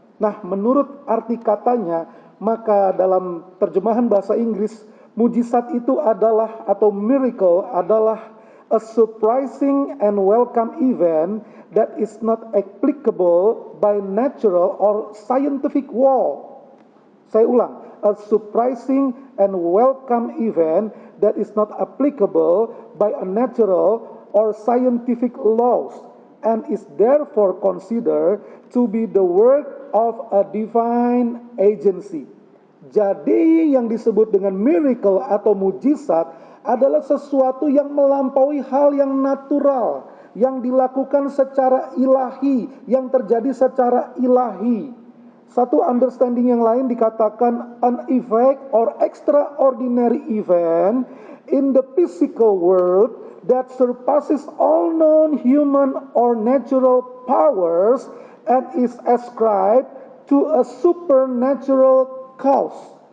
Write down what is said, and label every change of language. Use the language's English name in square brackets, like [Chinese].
[Indonesian] Nah, menurut arti katanya, maka dalam terjemahan bahasa Inggris, mujizat itu adalah atau miracle adalah [English] a surprising and welcome event that is not applicable by natural or scientific law. [Indonesian] Saya ulang, [English] a surprising and welcome event that is not applicable by a natural or scientific laws and is therefore considered to be the work of a divine agency. [Indonesian] Jadi yang disebut dengan miracle atau mujizat adalah sesuatu yang melampaui hal yang natural, yang dilakukan secara ilahi, yang terjadi secara ilahi. Satu understanding yang lain dikatakan [English] an event or extraordinary event in the physical world that surpasses all known human or natural powers and is ascribed to a supernatural cause.